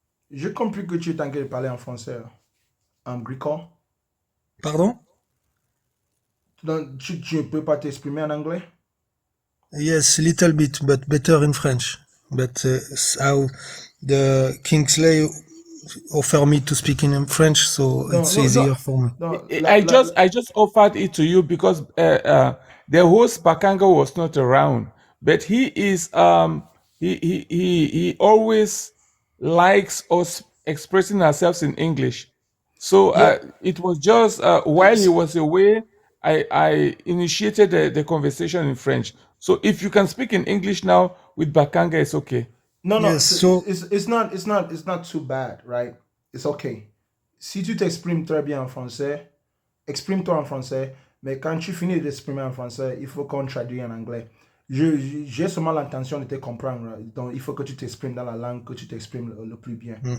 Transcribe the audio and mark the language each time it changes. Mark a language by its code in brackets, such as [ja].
[fr] J'ai compris que tu es en train de parler en français. Gricol. Pardon? Donc, tu peux pas t'exprimer en anglais? [en] Yes, a little bit, but better in French. But how the Kingsley offered me to speak in French, so it's easier for me. I just offered it to you because the host Bakanga was not around, but he is he always likes us expressing ourselves in English. So it was just while he was away, I initiated the conversation in French. So if you can speak in English now with Bakanga, it's okay. No, Yes, so it's not too bad, right? It's okay. [fr] Si tu t'exprimes très bien en français, exprime-toi en français, mais quand tu finis d'exprimer en français, il faut qu'on traduise en anglais. J'ai seulement l'intention de te comprendre, donc il faut que tu t'exprimes dans la langue que tu t'exprimes le plus bien.